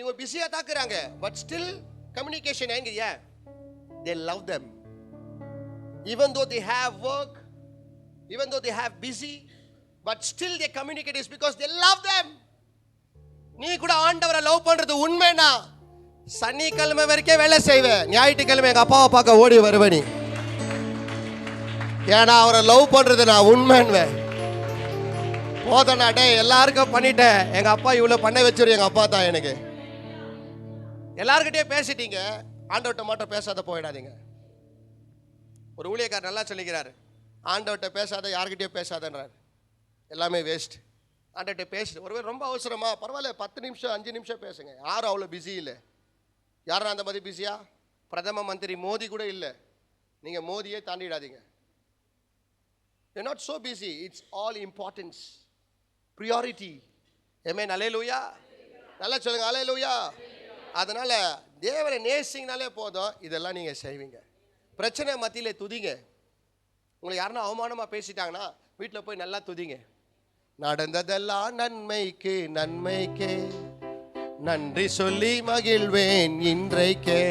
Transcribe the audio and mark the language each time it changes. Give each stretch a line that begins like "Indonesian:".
Tamil: இவங்க பிஸியா தாக்குறாங்க,
English: but still communication
Tamil: எங்க? ஏன்?
English: they love them even though they have work, even though they have busy, but still they communicate is because they love them.
Tamil: நீ கூட ஆண்டவரை love பண்றது உண்மைனா சனிக்கிழமை வரைக்கும் வேலை செய்வேன், ஞாயிற்றுக்கிழமை எங்க அப்பாவை பார்க்க ஓடி வருவேன். ஏன்னா அவரை லவ் பண்றது நான் உண்மைன்வேன். போதனா டே எல்லாருக்கும் பண்ணிட்டேன், எங்க அப்பா இவ்வளவு பண்ண வச்சிரு, எங்க அப்பா தான் எனக்கு. எல்லாருக்கிட்டே பேசிட்டீங்க, ஆண்டவர்கிட்ட மட்டும் பேசாத போயிடாதீங்க. ஒரு ஊழியக்காரர் நல்லா சொல்லிக்கிறாரு, ஆண்டவர்கிட்ட பேசாத, யாருக்கிட்டே பேசாதன்றார். எல்லாமே வேஸ்ட். ஆண்டவர்கிட்ட பேசிட்டு ஒருவேளை ரொம்ப அவசரமா, பரவாயில்ல 10 நிமிஷம் 5 நிமிஷம் பேசுங்க. யாரும் அவ்வளோ பிஸி இல்லை. யாரும் அந்த மாதிரி பிஸியா? பிரதம மந்திரி மோடி கூட இல்லை. நீங்கள் மோதியே தாண்டிடாதீங்க.
English: you're not so busy, it's all importance, priority.
Tamil: ஆமென், அல்லேலூயா. நல்லா சொல்லுங்க, அல்லேலூயா. அதனால தேவனை நேசிங்கனாலே போதும், இதெல்லாம் நீங்கள் செய்வீங்க. பிரச்சனை மத்தியிலே துதிங்க. உங்களை யாருன்னா அவமானமாக பேசிட்டாங்கன்னா வீட்டில் போய் நல்லா துதிங்க. நடந்ததெல்லாம் நன்மைக்கு நன்மைக்கு நன்றி சொல்லி மகிழ்வேன் இன்றைக்கே.